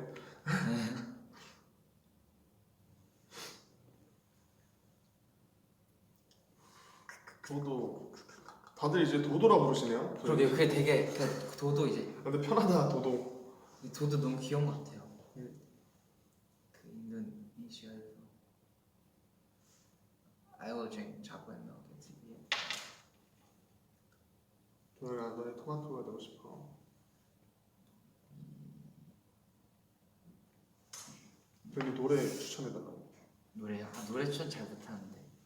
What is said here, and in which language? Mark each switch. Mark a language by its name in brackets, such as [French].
[Korean] 네. 도도. 다들 이제 도도라 부르시네요. 그러게요. 그게 되게 그 도도 이제 근데 편하다 도도. 이 도도 너무 귀여운 것 같아요. 그 인도네시아에서 [English] I will drink chocolate milk and tea. [Korean] 도현아 너네 토마토가 되고 싶어. 여기 노래 추천해달라고. 노래요? 아 노래 추천 잘 못하는데.